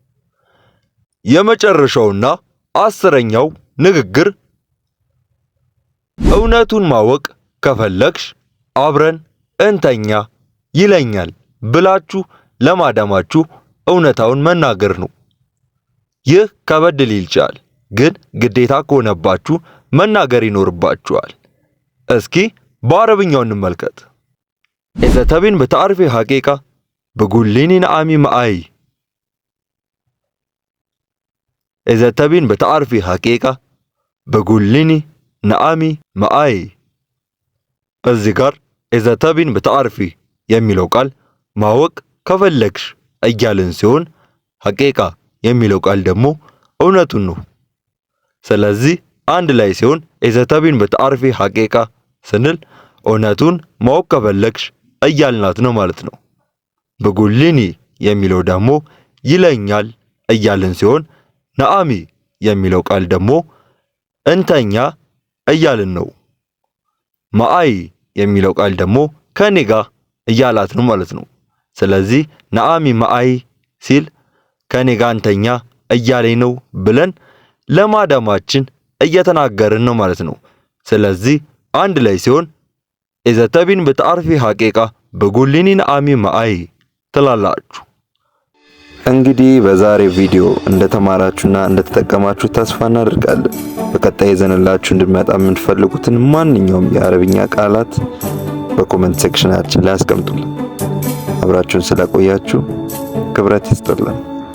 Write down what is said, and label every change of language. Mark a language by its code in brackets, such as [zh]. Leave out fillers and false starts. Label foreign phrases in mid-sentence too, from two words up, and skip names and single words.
[am] የመጨረሻውና አስረኛው ንግግር እውነቱን ማወቅ ከፈለግሽ አብረን እንተኛ ይለኛል ብላችሁ ለማዳማችሁ እውነታውን መናገር ነው። ይህ ከበድ ሊል ይችላል፣ ግን ግዴታ ከሆነባችሁ መናገር ይኖርባችኋል። እስኪ በአረብኛው እንመልከት። [ar] إذا تبين بتعرفي حقيقة بقوليني نعمي معاي. إذا تبين بتعرفي حقيقة بقوليني نعمي معاي. [am] እዚህ ጋር [ar] إذا تبين بتعرفي [am] የሚለው ቃል ማወቅ ከፈለግሽ እያልን ሲሆን ሐቂቃ የሚለው ቃል ደግሞ እውነቱን ነው። ስለዚህ አንድ ላይ ሲሆን [ar] إذا تبين بتعرفي حقيقة [am] ስንል እውነቱን ማወቅ ከፈለግሽ እያልናት ነው ማለት ነው። በጉልኒ የሚለው ደግሞ ይለኛል እያልን ሲሆን ነአሚ የሚለው ቃል ደግሞ እንተኛ እያልን ነው። ማአይ የሚለው ቃል ደግሞ ከኔ ጋር እያላት ነው ማለት ነው። ስለዚህ [ar] نامي معاي [am] ሲል ከኔ ጋር እንተኛ እያለኝ ነው ብለን ለማዳማችን እየተናገርን ነው ማለት ነው። ስለዚህ አንድ ላይ ሲሆን [ar] إذا تبين بتعرفي حقيقة بقوليني نعمي معاي [am] ትላላችሁ። እንግዲህ በዛሬ ቪዲዮ እንደተማራችሁና እንደተጠቀማችሁ ተስፋ እናደርጋለን። በቀጣይ ይዘንላችሁ እንድንመጣ የምትፈልጉትን ማንኛውም የአረብኛ ቃላት በኮሜንት ሴክሽናችን ላይ አስቀምጡልን። አብራችሁን ስለቆያችሁ ክብረት ይስጥልን።